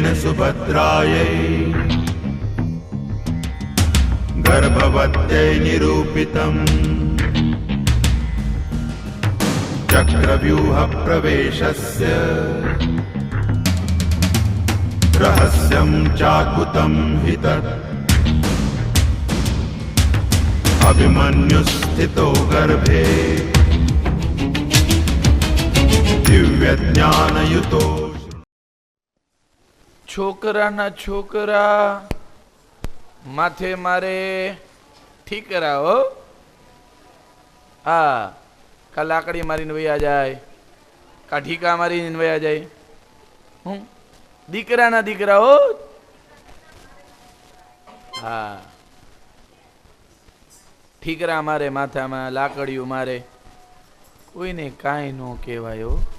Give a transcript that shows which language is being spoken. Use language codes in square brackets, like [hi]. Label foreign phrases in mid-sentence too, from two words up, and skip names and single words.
[sa] सुभद्रायै गर्भवत्यै निरूपितम् चक्रव्यूह प्रवेशस्य रहस्यं चाकुतं हि तत् अभिमन्युस्थितो गर्भे दिव्यज्ञानयुतो। [gu] છોકરાના છોકરા માથે મારે ઠીકરા હો, હા કા લાકડી મારીને વયા જાય, કા ઠીકા મારીને વયા જાય. હું દીકરાના દીકરા હો, હા ઠીકરા મારે માથામાં, લાકડીઓ મારે, કોઈને કાંઈ ન કહેવાય.